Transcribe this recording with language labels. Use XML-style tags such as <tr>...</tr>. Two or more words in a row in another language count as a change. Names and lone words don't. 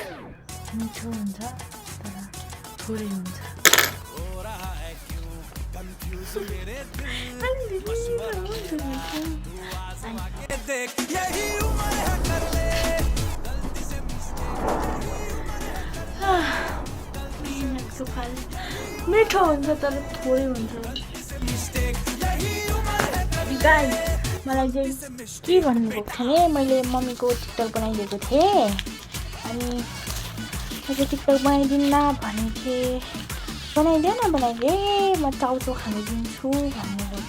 <ne>मिठो हुन्छ तर थोरै हुन्छ</ne> <hi>हो रहा है क्यों कंफ्यूज मेरे दिल तू आजमा के देख यही उम्र है कर ले गलती से</hi> <ne>मिठो हुन्छ तर थोरै हुन्छ</ne> <hi>मिस्टेक यही</hi> <ne>गाइस मलाई चाहिँ के भन्नुभएको थियो नि मैले मम्मीको टिकटक बनाइदिएको थिएँ अनि मैले टिकटक बनाइदिन्न भनेको थिएँ बनाइदे म चाउचाउ खानु दिन्छु भन्नुभएको</ne>